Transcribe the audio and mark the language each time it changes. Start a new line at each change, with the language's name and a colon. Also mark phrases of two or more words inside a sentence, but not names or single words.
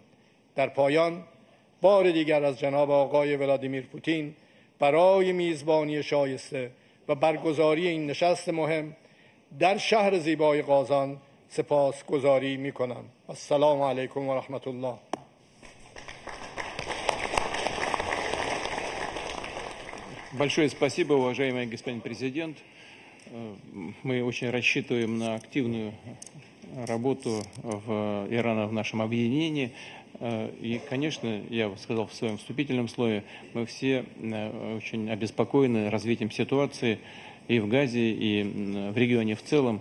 Persian: در پایان بار دیگر از جناب آقای ولادیمیر پوتین برای میزبانی شایسته و برگزاری این نشست مهم در شهر زیبای قازان سپاسگزاری می‌کنم.
Arabic: السلام علیکم و رحمت الله.
Russian: Большое спасибо, уважаемый господин президент. Мы очень рассчитываем на активную работу Ирана в нашем объединении. И, конечно, я сказал в своем вступительном слове, мы все очень обеспокоены развитием ситуации и в Газе, и в регионе в целом.